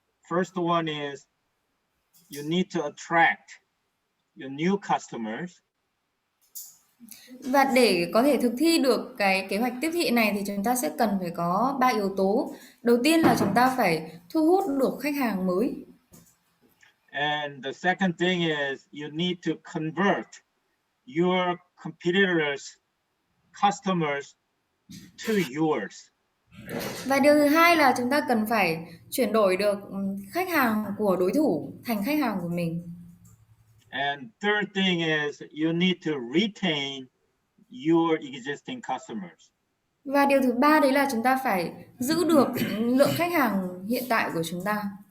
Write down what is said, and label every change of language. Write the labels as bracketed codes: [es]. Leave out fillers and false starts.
[en] First one is you need to attract your new customers. [vi] Và để có thể thực thi được cái kế hoạch tiếp thị này thì chúng ta sẽ cần phải có 3 yếu tố. Đầu tiên là chúng ta phải thu hút được khách hàng mới. [en] And the second thing is you need to convert your competitors' customers to yours. [vi] Và điều thứ hai là chúng ta cần phải chuyển đổi được khách hàng của đối thủ thành khách hàng của mình. [en] And third thing is you need to retain your existing customers. [vi] Và điều thứ ba đấy là chúng ta phải giữ được lượng khách hàng hiện tại của chúng ta.